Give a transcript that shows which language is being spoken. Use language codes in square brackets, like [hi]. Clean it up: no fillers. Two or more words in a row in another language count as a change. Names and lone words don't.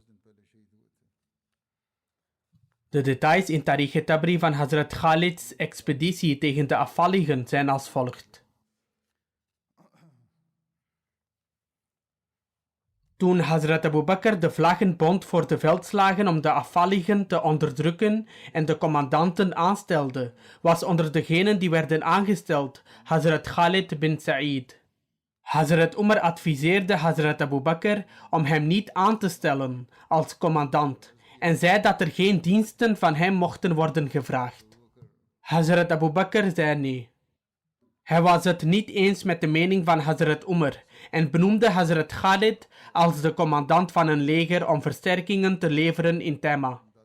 [nl] De details in Tarikh Tabri van Hazrat Khalids expeditie tegen de afvalligen zijn als volgt. Toen Hazrat Abu Bakr de vlaggen bond voor de veldslagen om de afvalligen te onderdrukken en de commandanten aanstelde, was onder degenen die werden aangesteld Hazrat Khalid bin Sa'id. Hazrat Umar adviseerde Hazrat Abu Bakr om hem niet aan te stellen als commandant en zei dat er geen diensten van hem mochten worden gevraagd. Hazrat Abu Bakr zei nee. Hij was het niet eens met de mening van Hazrat Umar en benoemde Hazrat Khalid als de commandant van een leger om versterkingen te leveren in Tema.